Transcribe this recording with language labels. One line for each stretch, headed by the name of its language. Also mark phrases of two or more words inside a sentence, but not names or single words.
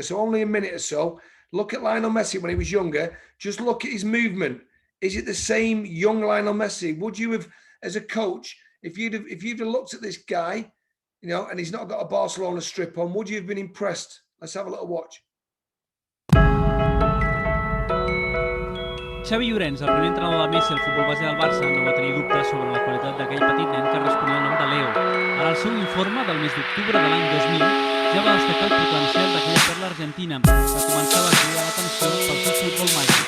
English: So only a minute or so. Look at Lionel Messi when he was younger. Just look at his movement. Is it the same young Lionel Messi? Would you have, as a coach, if you'd have looked at this guy, and he's not got a Barcelona strip on, would you have been impressed? Let's have a little watch.
Catalan: Xavi Llorens, el primer entrenador de Messi al futbol base del Barça, no va tenir dubtes sobre la qualitat d'aquell petit nen que responia al nom de Leo. En el seu informe del mes d'octubre de l'any 2000 ja va destacar el potencial d'aquella perla argentina, que començava a cridar l'atenció pel seu futbol màgic.